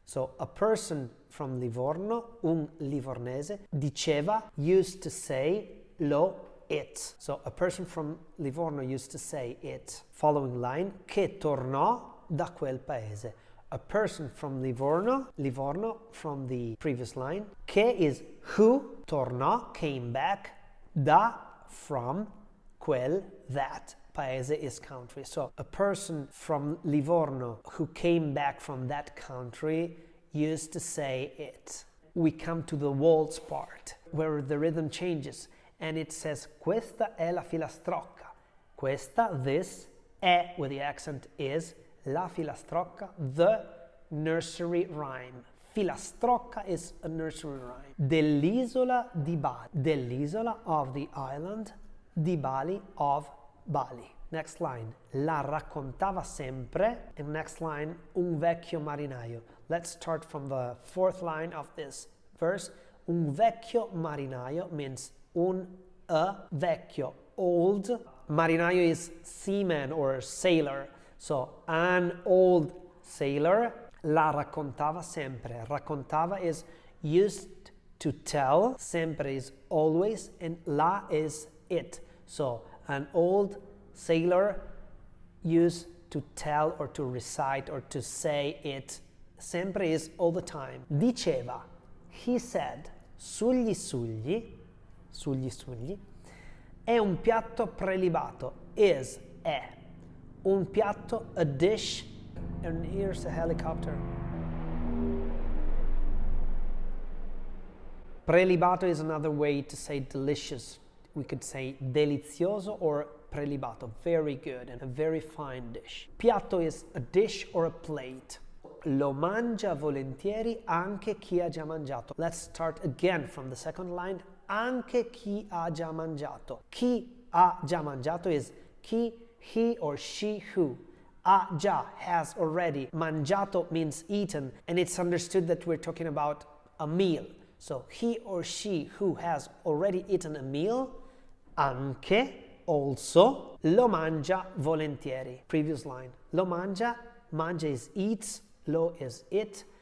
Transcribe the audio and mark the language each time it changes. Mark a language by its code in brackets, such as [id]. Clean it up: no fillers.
[en] So a person from Livorno, [it] un livornese, [en] diceva, used to say, lo, it. So a person from Livorno used to say it. Following line, [it] che tornò da quel paese. [en] A person from Livorno, from the previous line. Che is who, tornò, came back, da, from, quel, that. Paese is country. So a person from Livorno who came back from that country used to say it. We come to the waltz part, where the rhythm changes, and it says, [it] questa è la filastrocca. [en] Questa, this, è, with the accent, is, la filastrocca, the nursery rhyme. Filastrocca is a nursery rhyme. [it] Dell'isola di Bali. [en] Dell'isola, of the island, di Bali, of Bali. Next line, [it] la raccontava sempre. [en] And next line, [it] un vecchio marinaio. [en] Let's start from the fourth line of this verse. Un vecchio marinaio means a vecchio, old. Marinaio is seaman or sailor. So an old sailor. [it] La raccontava sempre. [en] Raccontava is used to tell. Sempre is always. And la is it. So an old sailor used to tell or to recite or to say it. Sempre is all the time. [it] Diceva, [en] he said, [it] sugli sugli, sugli sugli, è un piatto prelibato, is, è. [en] Un piatto, a dish, and here's a helicopter. Prelibato is another way to say delicious. We could say delizioso or prelibato, very good and a very fine dish. Piatto is a dish or a plate. [it] Lo mangia volentieri anche chi ha già mangiato. [en] Let's start again from the second line. [it] Anche chi ha già mangiato. Chi ha già mangiato [en] is chi, he or she who. Ha già, has already. Mangiato means eaten, and it's understood that we're talking about a meal. So he or she who has already eaten a meal, anche, also, [it] lo mangia volentieri. [en] Previous line. Lo mangia, mangia is eats, lo is it.